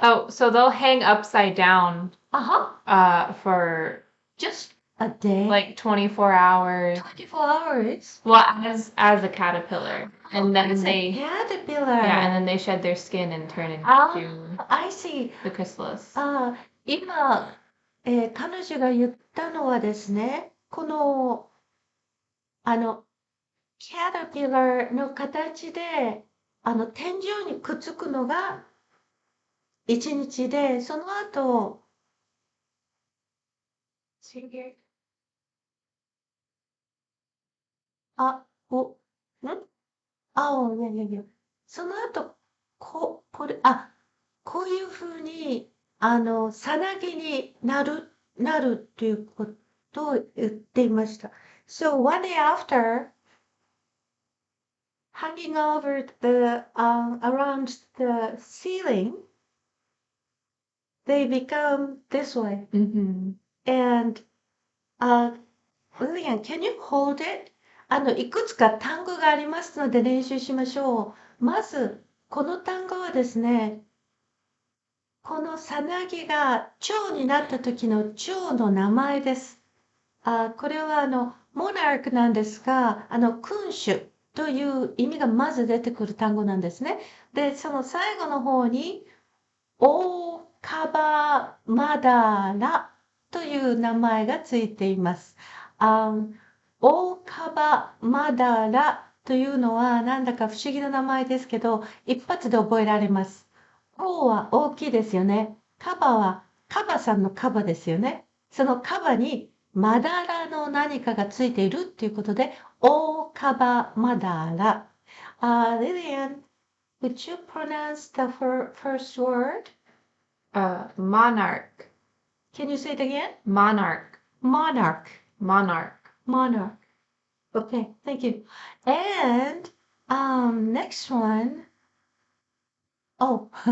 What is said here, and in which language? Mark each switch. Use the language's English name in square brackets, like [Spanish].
[English] Oh, so they'll hang upside down for Just a day? like 24 hours. 24 hours? Well, as a caterpillar, and then As a they caterpillar. yeah, and then they shed their skin and turn into I see. the chrysalis. [Japanese] 今、彼女が言ったのはですね、この、キャタピラーの形で、天井にくっつくのが1日で、その後、 [English] See here? [Japanese] あ、お、んいやいや。その後、こういうふうに、さなぎになるっていうことを言っていました。 [English] So one day after, hanging over around the ceiling, they become this way. Mm-hmm. And, Lillian, can you hold it? [Japanese] いくつか単語がありますので練習しましょう。まず、この単語はですね、このさなぎが蝶になった時の蝶の名前です。これはモナークなんですが、君主という意味がまず出てくる単語なんですね。で、その最後の方に、オーカバマダラという名前がついています。オーカバマダラというのはなんだか不思議な名前ですけど、一発で覚えられます。オーは大きいですよね。カバはカバさんのカバですよね。そのカバにまだらの何かがついているっていうことで、オーカバマダラ。 [English] Lillian, would you pronounce the first word? Monarch. Can you say it again? Monarch. Monarch. Monarch. Monarch. Okay, thank you. And next one. Oh,